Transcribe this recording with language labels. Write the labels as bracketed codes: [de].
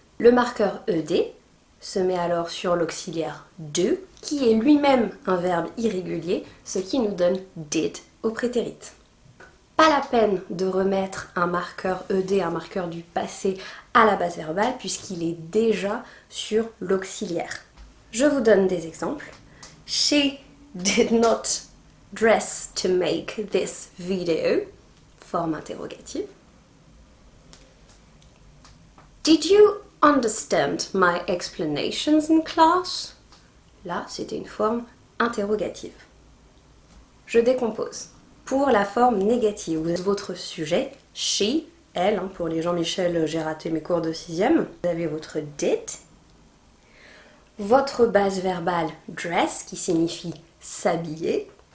[fr] Le marqueur ED se met alors sur l'auxiliaire do, qui est lui-même un verbe irrégulier, ce qui nous donne did au prétérit. Pas la peine de remettre un marqueur ED, un marqueur du passé, à la base verbale, puisqu'il est déjà sur l'auxiliaire. Je vous donne des exemples. [en] She did not dress to make this video. [fr] Forme interrogative. [en] Did you understand my explanations in class? [fr] Là, c'était une forme interrogative. Je décompose. Pour la forme négative, votre sujet, she, elle, pour les Jean-Michel, j'ai raté mes cours de 6e. Vous avez votre did. Votre base verbale dress, qui signifie s'habiller.